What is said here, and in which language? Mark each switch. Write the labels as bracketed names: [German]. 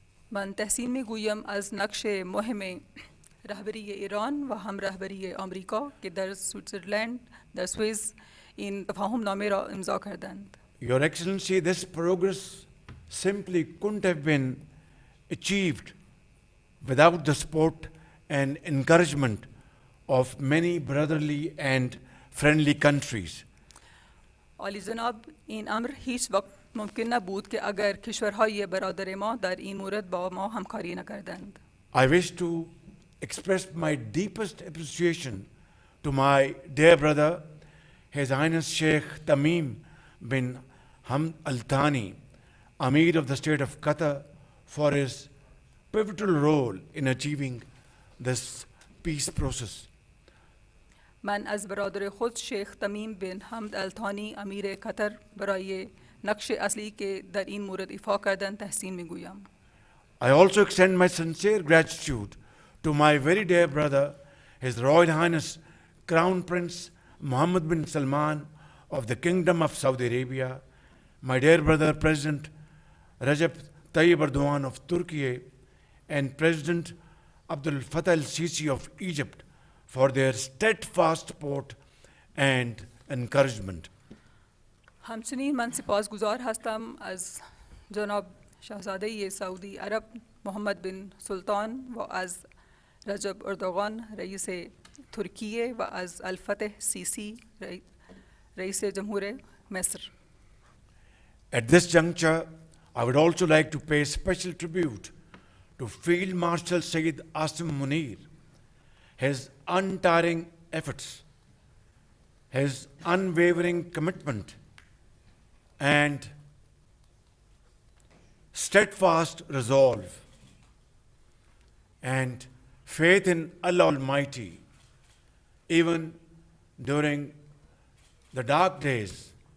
[Persian] من تحسین میگویم از نقش مهم رهبری ایران و هم رهبری آمریکا که در سوئیسرلند در سوئیس این تفاهم نامه را امضا کردند. [English] Your Excellency, this progress simply couldn't have been achieved without the support and encouragement of many brotherly and friendly countries. [Persian] عالی جناب، این امر هیچ وقت ممکن نبود که اگر کشورهای برادر ما در این مورد با ما همکاری نکردند. [English] I wish to express my deepest appreciation to my dear brother, His Highness Sheikh Tamim bin Hamd Al Thani, Amir of the State of Qatar, for his pivotal role in achieving this peace process. [Persian] من از برادر خود شیخ تمیم بن حمد الثانی امیر قطر برای نقش اصلی که در این مورد ایفا کردند تحسین میگویم. [English] I also extend my sincere gratitude to my very dear brother, His Royal Highness Crown Prince Mohammed bin Salman of the Kingdom of Saudi Arabia, my dear brother President Recep Tayyip Erdogan of Turkey, and President Abdul Fattah al-Sisi of Egypt for their steadfast support and encouragement. [Persian] همچنین من سپاسگزار هستم از جناب شاهزاده سعودی عرب محمد بن سلطان و از رجب اردوغان رئیس ترکیه و از الفتح سیسی رئیس جمهور مصر. [English] At this juncture, I would also like to pay special tribute to Field Marshal Sayyid Asim Munir, his untiring efforts, his unwavering commitment, and steadfast resolve, and faith in Allah Almighty, even during the dark days.